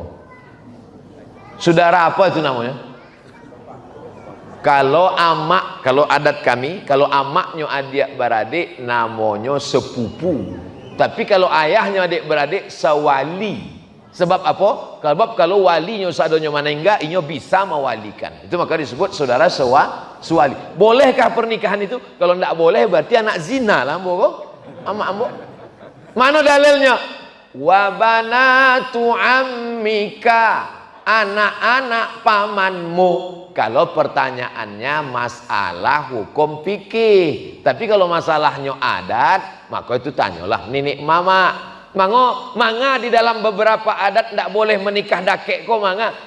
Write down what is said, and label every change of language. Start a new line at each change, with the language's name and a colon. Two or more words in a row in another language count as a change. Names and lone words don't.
Indonesian: Saudara apa itu namanya? Kalau amak, kalau adat kami, kalau amaknya adik-beradik namanya sepupu. Tapi kalau ayahnya adik-beradik sawali. Sebab apa? Kalau walinya seadanya meninggal, inyo bisa mewalikan. Itu maka disebut saudara sewali. Bolehkah pernikahan itu? Kalau tidak boleh berarti anak zina lah, ambo. Ambo. Mana dalilnya?
Arabic: وبنات عمك,
Indonesian: anak-anak pamanmu. Kalau pertanyaannya masalah hukum fikih. Tapi kalau masalahnya adat, maka itu tanyalah nenek mama. Manga di dalam beberapa adat tidak boleh menikah
Minangkabau: dakek ko manga.